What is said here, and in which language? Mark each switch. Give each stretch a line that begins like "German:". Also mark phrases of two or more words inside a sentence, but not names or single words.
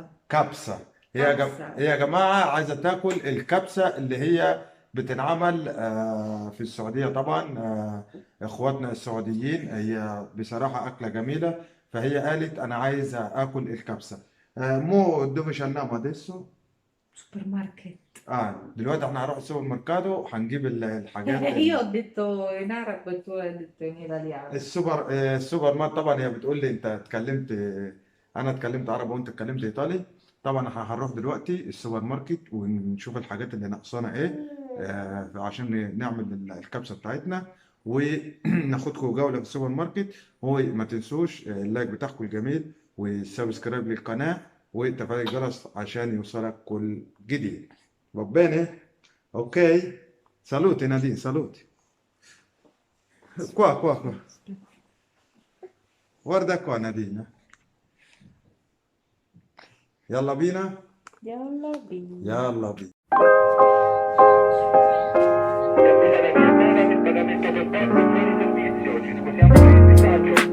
Arabic: كبسة. كبسة. هي يا جماعة عايزة تاكل الكبسة اللي هي بتنعمل في السعودية طبعا. اخواتنا السعوديين، هي بصراحة أكلة جميلة، فهي قالت أنا عايزة آكل الكبسة.
Italian: مو dove ci andiamo adesso؟
Arabic: سوبر ماركت. دلوقتي احنا هنروح السوبر ميركاتو، هنجيب الحاجات
Italian: Io ho detto in arabo e tu hai detto in italiano.
Arabic: السوبر ماركت. طبعا هي بتقول لي انت اتكلمت، انا اتكلمت عربي وانت اتكلمت ايطالي. طبعا احنا هنروح دلوقتي السوبر ماركت ونشوف الحاجات اللي ناقصانا ايه عشان نعمل الكبسه بتاعتنا، وناخدكم جوله في السوبر ماركت. وما تنسوش اللايك بتاعكم الجميل والسبسكرايب للقناه وتفعيل الجرس عشان يوصلك كل جديد.
Italian: Va bene? Ok? Salute Nadine, saluti. Qua. Guarda qua Nadine.
Arabic: يلا بينا. يلا بينا. يلا بينا.
Italian: Pagamento contatto fuori servizio, ci scusiamo per il disagio.